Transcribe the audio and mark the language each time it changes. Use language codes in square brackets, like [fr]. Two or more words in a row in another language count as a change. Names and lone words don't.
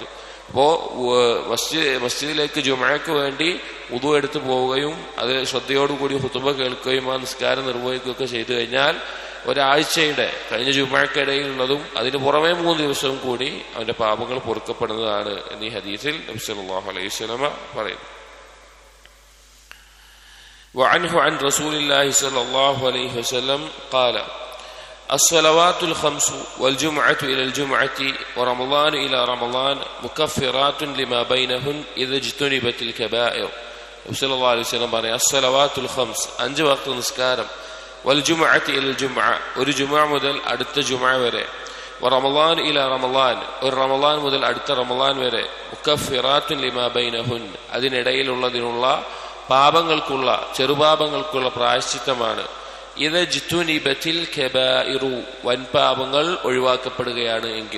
[ml] അപ്പോൾ മസ്ജിദിലേക്ക് ജുമുഅക്ക് വേണ്ടി വുദൂ എടുത്ത് പോവുകയും അത് ശ്രദ്ധയോടുകൂടി ഖുത്ബ കേൾക്കുകയും ആ നിസ്കാരം നിർവഹിക്കുകയൊക്കെ ചെയ്തു കഴിഞ്ഞാൽ ഒരാഴ്ചയുടെ കഴിഞ്ഞ ജുമുഅക്കിടയിലുള്ളതും അതിന് പുറമെ 3 ദിവസവും കൂടി അവന്റെ പാപങ്ങൾ പൊറുക്കപ്പെടുന്നതാണ് എന്ന് ഈ ഹദീസിൽ നബി [ar] صلى الله عليه وسلم [ml] പറയുന്നു. [ar] وعنه عن رسول الله صلى الله عليه وسلم قال الصلوات الخمس والجمعة إلى الجمعة ورمضان إلى رمضان مكفرات لما بينهن إذا اجتنبت الكبائر. صلى الله عليه وسلم قال الصلوات الخمس, [ml] 5 വഖ്ത് നിസ്കാരം, [ar] والجمعة إلى الجمعة, [ml] ഒരു ജുമുഅ മുതൽ അടുത്ത ജുമുഅ വരെ, [ar] رمضان إلى رمضان, [ml] ഒരു റമളാൻ മുതൽ അടുത്ത റമളാൻ വരെ, [ar] مكفرات لما بينهن, [ml] അതിനിടയിലുള്ളതിനുള്ള പാപങ്ങൾക്കുള്ള ചെറുപാപങ്ങൾക്കുള്ള പ്രായശ്ചിത്തമാണ്. ഇത് [ar] اجتنبت الكبائر, [ml] വൻപാപങ്ങൾ ഒഴിവാക്കപ്പെടുകയാണ് എങ്കിൽ.